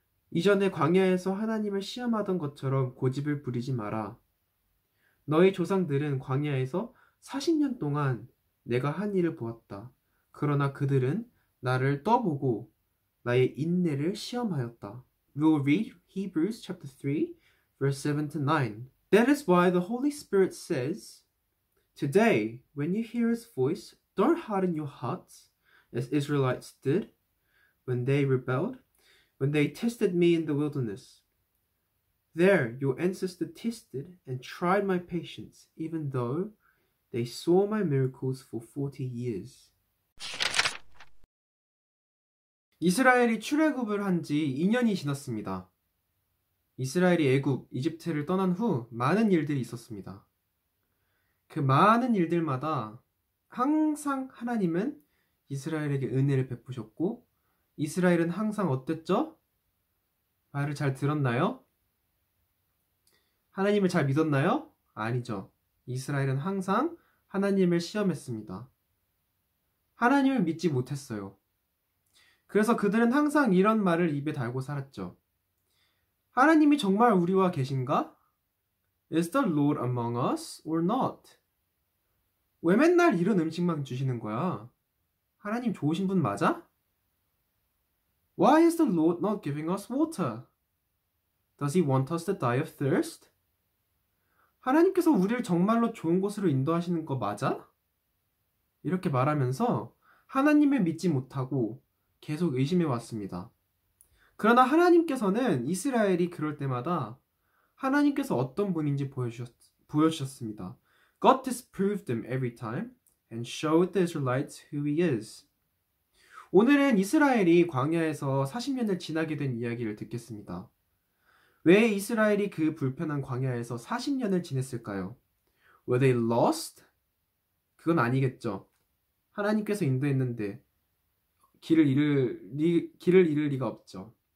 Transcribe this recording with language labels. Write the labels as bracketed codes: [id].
[ko] 이전에 광야에서 하나님을 시험하던 것처럼 고집을 부리지 마라. 너희 조상들은 광야에서 40년 동안 내가 한 일을 보았다. 그러나 그들은 나를 떠보고 나의 인내를 시험하였다. [en] We'll read Hebrews chapter 3, verse 7 to 9. That is why the Holy Spirit says, Today, when you hear his voice, don't harden your hearts, as Israelites did when they rebelled, when they tested me in the wilderness. There your ancestors tested and tried my patience, even though they saw my miracles for 40 years. [ko] 이스라엘이 출애굽을 한 지 2년이 지났습니다. 이스라엘이 애굽, 이집트를 떠난 후 많은 일들이 있었습니다. 그 많은 일들마다 항상 하나님은 이스라엘에게 은혜를 베푸셨고 이스라엘은 항상 어땠죠? 말을 잘 들었나요? 하나님을 잘 믿었나요? 아니죠. 이스라엘은 항상 하나님을 시험했습니다. 하나님을 믿지 못했어요. 그래서 그들은 항상 이런 말을 입에 달고 살았죠. 하나님이 정말 우리와 계신가? [en] Is the Lord among us or not? [ko] 왜 맨날 이런 음식만 주시는 거야? 하나님 좋으신 분 맞아? [en] Why is the Lord not giving us water? Does he want us to die of thirst? [ko] 하나님께서 우리를 정말로 좋은 곳으로 인도하시는 거 맞아? 이렇게 말하면서 하나님을 믿지 못하고 계속 의심해 왔습니다. 그러나 하나님께서는 이스라엘이 그럴 때마다 하나님께서 어떤 분인지 보여주셨습니다. [en] God disproved them every time and showed the Israelites who he is. [ko] 오늘은 이스라엘이 광야에서 40년을 지나게 된 이야기를 듣겠습니다. 왜 이스라엘이 그 불편한 광야에서 40년을 지냈을까요? [en] Were they lost? [ko] 그건 아니겠죠. 하나님께서 인도했는데 길을 잃을 리가 없죠.